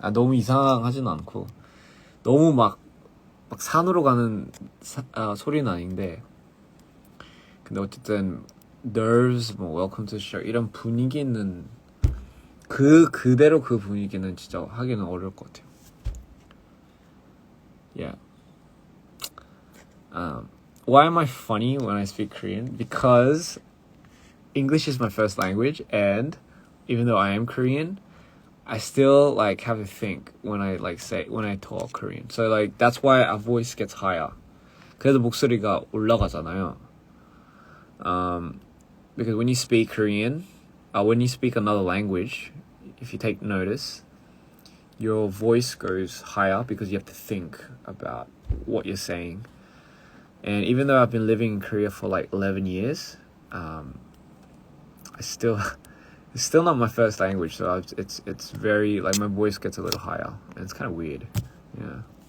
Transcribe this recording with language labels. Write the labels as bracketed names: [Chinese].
[Korean] 너무 이상하진 않고, 너무 막 산으로 가는 소리는 아닌데, 근데 어쨌든 Nerves, 뭐 Welcome to the Show 이런 분위기는 그대로 그 분위기는 진짜 하기는 어려울 것 같아요. [English] Yeah. Why am I funny when I speak Korean? Because English is my first language, and even though I am Korean, I still like have to think when I talk Korean. So like that's why our voice gets higher. [Korean] 그래서 목소리가 올라가잖아요. [English] Because when you speak Korean, when you speak another language, if you take notice, your voice goes higher because you have to think about what you're saying. And even though I've been living in Korea for like 11 years, it's still not my first language, so it's very, like, my voice gets a little higher, and it's kind of weird. Yeah.